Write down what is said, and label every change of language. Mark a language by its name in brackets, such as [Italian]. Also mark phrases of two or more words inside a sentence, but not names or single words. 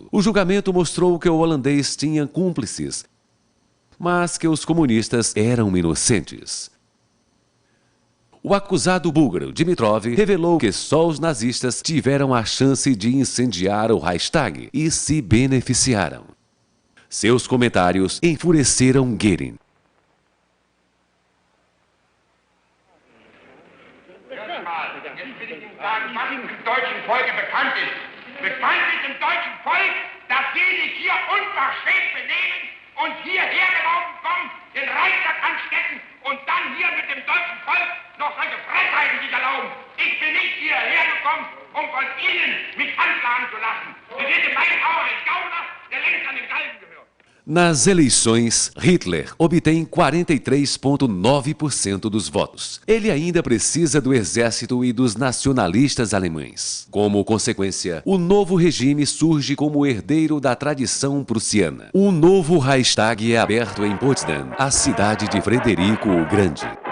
[Portuguese] O julgamento mostrou que o holandês tinha cúmplices, mas que os comunistas eram inocentes. O acusado búlgaro Dimitrov revelou que só os nazistas tiveram a chance de incendiar o Reichstag e se beneficiaram. Seus comentários enfureceram Goering. [German] Was im deutschen Volke bekannt ist. Bekannt ist im deutschen Volk, dass sie sich hier unverschämt benehmen und hierher gelaufen kommen, den Reichstag anstecken und dann hier mit dem deutschen Volk noch solche Frechheiten sich erlauben. Ich bin nicht hierher gekommen, um von Ihnen mich anklagen zu lassen. Sie sind in meinen Augen ein Gauner, der längst an den Galgen gehört. [Portuguese] Nas eleições, Hitler obtém 43,9% dos votos. Ele ainda precisa do exército e dos nacionalistas alemães. Como consequência, o novo regime surge como herdeiro da tradição prussiana. Um novo Reichstag é aberto em Potsdam, a cidade de Frederico o Grande.